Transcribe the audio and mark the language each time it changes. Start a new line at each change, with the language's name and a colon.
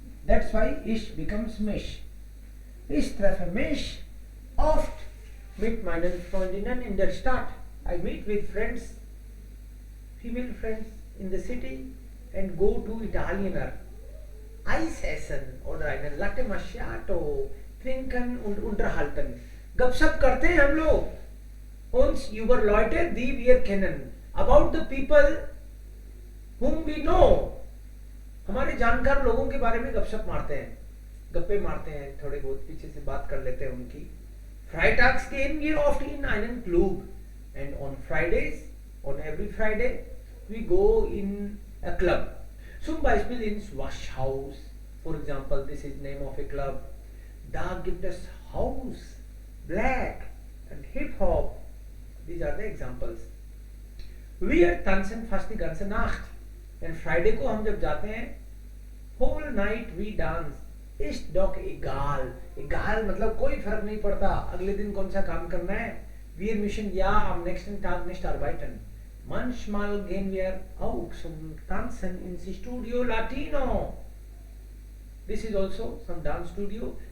English: That's why ich becomes mich.
German: Ich treffe mich oft mit meinen Freundinnen in der Stadt.
English: I meet with friends, female friends in the city and go to Italiener.
German: Eis essen oder einen Latte Macchiato trinken und unterhalten.
Hindi: गपशप करते हैं हम लोग
German: uns über Leute, die wir kennen,
English: about the people whom we know.
Hindi: हमारे जानकार लोगों के बारे में गपशप मारते हैं, गप्पे मारते हैं, थोड़े बहुत पीछे से बात कर लेते हैं उनकी.
German: Freitags gehen wir oft in einen Club
English: and on Fridays, on every Friday, we go in a club.
German: Zum Beispiel ins Waschhaus.
English: For example, this is name of a club.
German: Da gibt es House, Black and Hip Hop.
English: These are the examples.
German: Wir tanzen fast die ganze Nacht.
English: And Friday
Hindi: को हम जब जाते हैं,
English: whole night we dance.
German: Ist doch egal.
Hindi: Egal मतलब कोई फर्क नहीं पड़ता अगले दिन कौन सा काम करना है.
German: Wir müssen ja am nächsten Tag nicht arbeiten. Manchmal gehen wir auch zum Tanzen ins Studio Latino.
English: This is also some dance studio.